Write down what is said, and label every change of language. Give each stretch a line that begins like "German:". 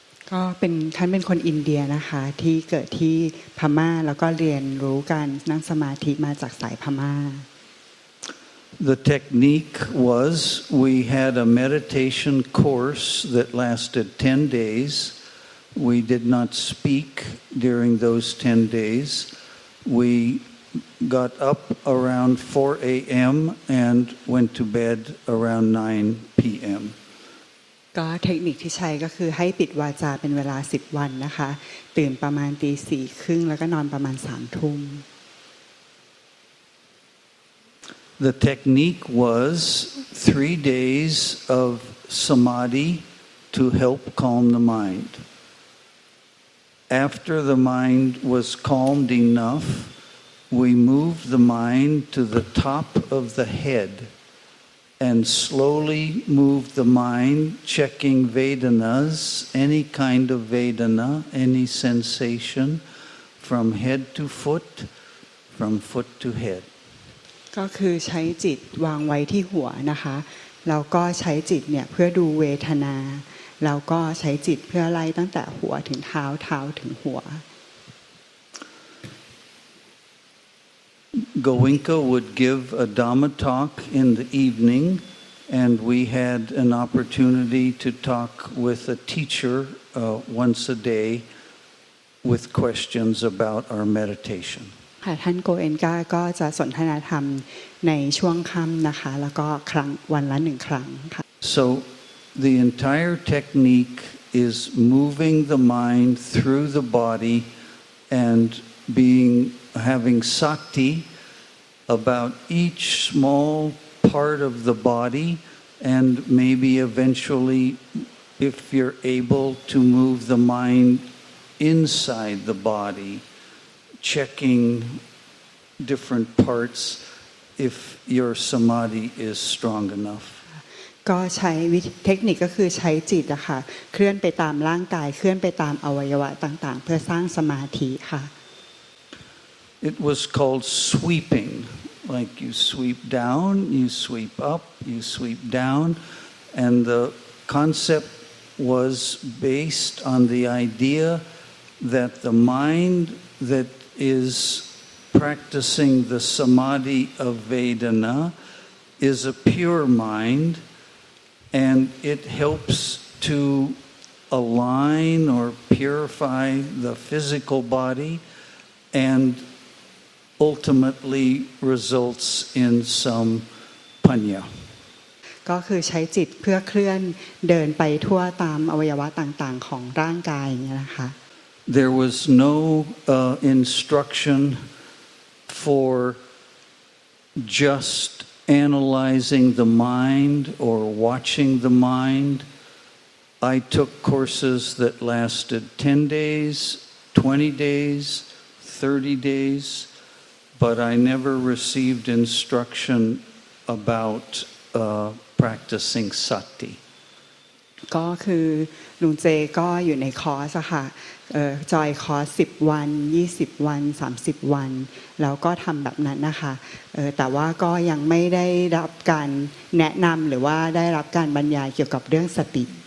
Thai: ก็ท่านเป็นคนอินเดียนะคะที่เกิดที่พม่าแล้วก็เรียนรู้การนั่งสมาธิมาจากสายพม่า
English: The technique was we had a meditation course that lasted 10 days. We did not speak during those 10 days. We got up around 4 a.m. and went to bed around 9 p.m.
Thai: ก็เทคนิคที่ใช้ก็คือให้ปิดวาจาเป็นเวลา10วันนะคะตื่นประมาณ 4:30 แล้วก็นอนประมาณ 3 ทุ่ม
English: The technique was 3 days of samadhi to help calm the mind. After the mind was calmed enough,We move the mind to the top of the head and slowly move the mind, checking Vedanas, any kind of Vedana, any sensation, from head to foot, from foot to head.
Thai: ก็คือใช้จิตวางไว้ที่หัวนะคะแล้วก็ใช้จิตเนี่ยเพื่อดูเวทนาแล้วก็ใช้จิตเพื่อไล่ตั้งแต่หัวถึงเท้าเท้าถึงหัว
English: Goenka would give a Dhamma talk in the evening, and we had an opportunity to talk with a teacher once a day with questions about our meditation.
Thai: ค่ะท่านโกเอนกาก็จะสนทนาธรรมในช่วงค่ำนะคะแล้วก็ครั้งวันละ1 ครั้งค่ะ
English: So the entire technique is moving the mind through the body and having sati about each small part of the body and maybe eventually if you're able to move the mind inside the body checking different parts if your samadhi is strong enough
Thai: ก็ใช้เทคนิคก็คือใช้จิตอะค่ะเคลื่อนไปตามร่างกายเคลื่อนไปตามอวัยวะต่างๆเพื่อสร้างสมาธิค่ะ
English: It was called sweeping, like you sweep down, you sweep up, you sweep down, and the concept was based on the idea that the mind that is practicing the samadhi of Vedana is a pure mind, and it helps to align or purify the physical body and...ultimately results in some panya
Thai: ก็คือใช้จิตเพื่อเคลื่อนเดินไปทั่วตามอวัยวะต่างๆของร่างกายอย่างนี้นะคะ
English: There was no instruction for just analyzing the mind or watching the mind. I took courses that lasted 10 days, 20 days, 30 days.But I never received instruction about practicing sati.
Thai: ก็คือลุงเจก็อยู่ในคอร์สค่ะ จอยคอร์ส10 วัน20 วัน30 วันแล้วก็ทำแบบนั้นนะคะแต่ว่าก็ยังไม่ได้รับการแนะนำหรือว่าได้รับการบรรยายเกี่ยวกับเรื่องสติ